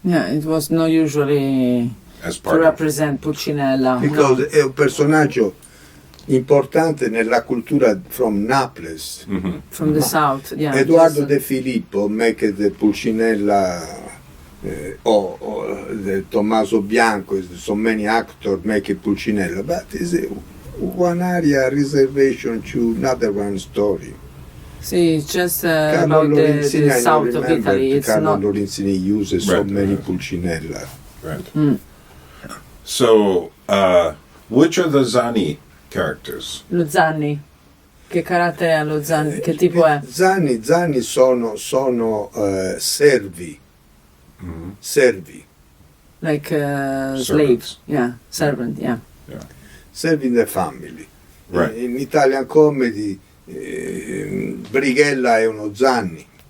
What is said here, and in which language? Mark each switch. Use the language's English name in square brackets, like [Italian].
[English] Yeah, it was not usually to represent Pulcinella. Because [Italian] è un personaggio importante nella cultura [English] from Naples. From the south, yeah. Edoardo De Filippo make the Pulcinella or the Tommaso Bianco, so many actors make it Pulcinella, but it's one area reservation to another one story. See, just about the south of Italy, it's Carlo not. Lorenzini uses so many Pulcinella. Right. So, which are the Zani characters? [Italian] Lo Zanni. Che carattere ha lo Zanni? Che tipo è? Zanni sono servi. Servi. [English] Like slaves. Yeah, servant, yeah. Serving the family. Right. In Italian Comedy Brighella [Italian] è uno Zanni.